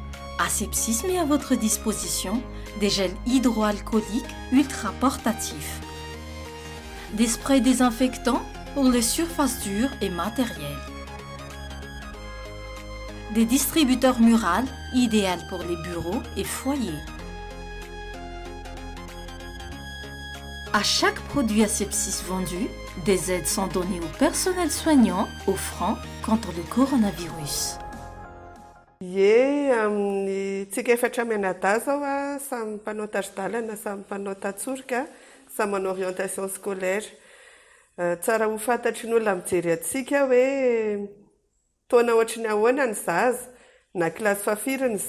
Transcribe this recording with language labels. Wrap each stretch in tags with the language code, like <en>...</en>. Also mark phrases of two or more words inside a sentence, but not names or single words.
<fr>Asepsis met à votre disposition des gels hydroalcooliques ultra portatifs, des sprays désinfectants pour les surfaces dures et matérielles, des distributeurs murales idéal pour les bureaux et foyers. À chaque produit Asepsis vendu, des aides sont données au personnel soignant offrant contre le coronavirus.</fr> <mg>Tsika efatra mianadahy zao samy mpanao tari-dalana samy mpanao tatsorika samy manao</mg> <fr>orientation scolaire</fr> <mg>tsara ho fantatry ny olona mijery atsika hoe taona ohatry ny ahoana ny zaza na kilasy fafiry ny</mg>